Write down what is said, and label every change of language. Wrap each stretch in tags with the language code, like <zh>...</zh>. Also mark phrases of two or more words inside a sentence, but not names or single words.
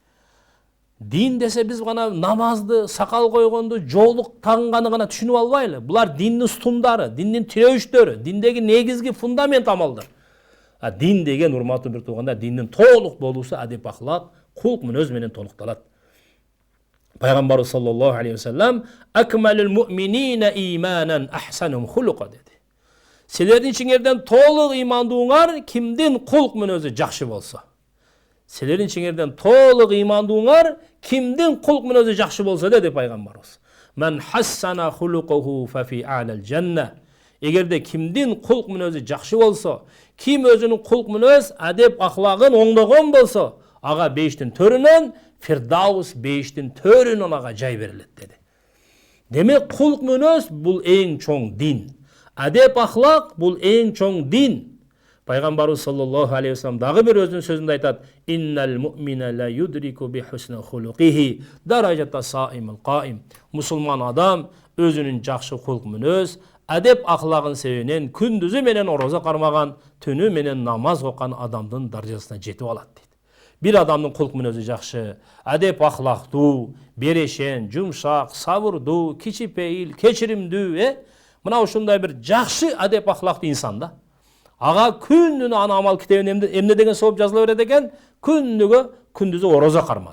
<ky>Дин десе биз гана намазды, сакал койгонду, жоолук тагынганы гана түшүнүп албайлы. Булар диндин стумдары, диндин тирөөчтөрү, диндеги негизги фундамент амалдар. Дин деген, урматтуу бир туугандар, диндин толук болуусу адеп ахлак, кулк мүнөз менен толукталат.</ky> <ar>Пайгамбарыбыз صلى الله عليه وسلم أكمل المؤمنين إيمانا أحسنهم خلقا деди.</ar> <ky>Силердин ичиңерден толук ыймандууңар кимдин кулк мүнөзү жакшы болсо. Силердин ичиңерден толук ыймандууңар кимдин кулк мүнөзү жакшы болсо деди пайгамбарыбыз.</ky> <ar>من حسن خلقه ف في أعلى الجنة.</ar> <ky>Эгерде кимдин кулк мүнөзү жакшы болсо, ким өзүнүн кулк мүнөз, адеп ахлагын оңдогон болсо, ага бейиштин төрүнөн, Фирдаус бейиштин төрүнөн ага жай берилет деди. Демек кулк мүнөз бул эң чоң дин. Адеп ахлак бул эң чоң дин. Пайгамбарыбыз</ky> <ar>صلى الله عليه وسلم</ar> <ky>дагы бир өзүнүн сөзүндө айтат:</ky> <ar>"إن المؤمن ليدرك بحسن خلقه درجة الصائم القائم."</ar> <ky>Мусулман адам өзүнүн жакшы кулк мүнөз, адеп ахлагын себебинен күндүзү менен орозо кармаган, түнү менен намаз окуган адамдын даражасына жетип алат дейт. Bir adamın kulk мүнөзү жакшы, адеп ахлактуу, берешен, жумшак, сабырдуу, кичипейил, кечиримдүү, мына ушундай бир жакшы адеп ахлактуу инсан да. Ага күнүнө аны амал китебин эмне деген сооп жазыла берет экен, күндүзү орозо кармады.</ky>